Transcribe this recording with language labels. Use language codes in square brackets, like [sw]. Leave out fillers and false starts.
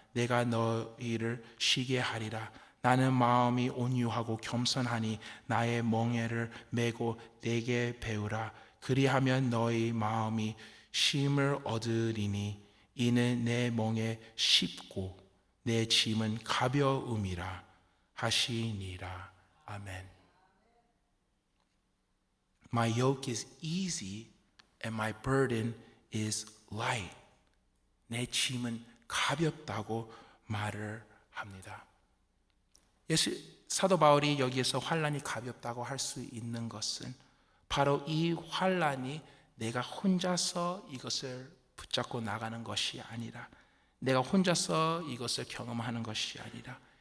[ko] 내가 너희를 쉬게 하리라. 나는 마음이 온유하고 겸손하니 나의 멍에를 메고 내게 배우라. 그리하면 너희 마음이 쉼을 얻으리니 이는 내 멍에 쉽고 내 짐은 가벼움이라 하시니라. 아멘. [en] My yoke is easy and my burden is light. [ko] 내 짐은 가볍다고 말을 합니다. 사도 바울이 여기에서 환난이 가볍다고 할 수 있는 것은 바로 이 환난이 내가 혼자서 이것을 붙잡고 나가는 것이 아니라 내가 혼자서 이것을 경험하는 것이 아니라